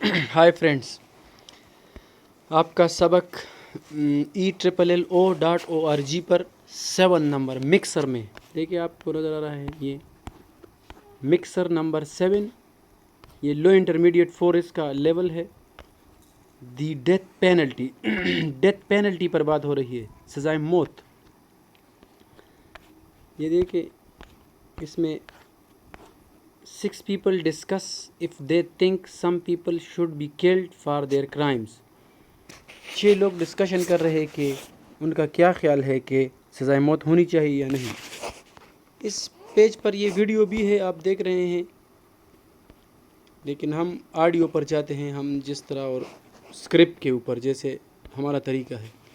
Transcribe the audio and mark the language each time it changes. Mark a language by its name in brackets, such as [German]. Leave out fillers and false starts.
[Hindi] Hi friends, आपका सबक ELLO.org पर 7 नंबर मिक्सर में देखिए, आपको नज़र आ रहा है ये मिक्सर नंबर 7। ये लो इंटरमीडिएट 4 इसका लेवल है। दी डेथ पेनल्टी डेथ पेनल्टी पर बात हो रही है, सज़ाए मौत। ये देखिए, इसमें [English] 6 people discuss if they think some people should be killed for their crimes। [Hindi] 6 लोग डिस्कशन कर रहे हैं कि उनका क्या ख्याल है कि सज़ाए मौत होनी चाहिए या नहीं। इस पेज पर ये वीडियो भी है, आप देख रहे हैं, लेकिन हम ऑडियो पर जाते हैं, हम जिस तरह और स्क्रिप्ट के ऊपर जैसे हमारा तरीका है।